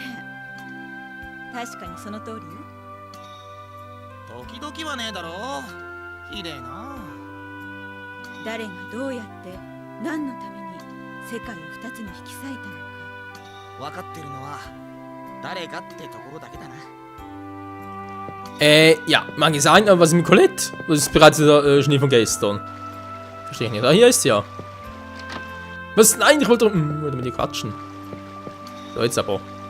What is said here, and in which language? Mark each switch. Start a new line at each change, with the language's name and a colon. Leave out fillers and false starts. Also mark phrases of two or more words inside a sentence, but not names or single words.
Japanese: 確かにその通りよ。時々はねえだろ。ひでえな。誰がどうやって何のために世界を2つに引き裂いたのか分かってるのは誰かってところだけだな。
German: Ja, mag ich sein, aber was ist mit Colette? Das ist bereits der Schnee von gestern. Verstehe ich nicht. Ah, hier ist sie ja. Was? Nein, ich wollte mit ihr quatschen. So, jetzt aber.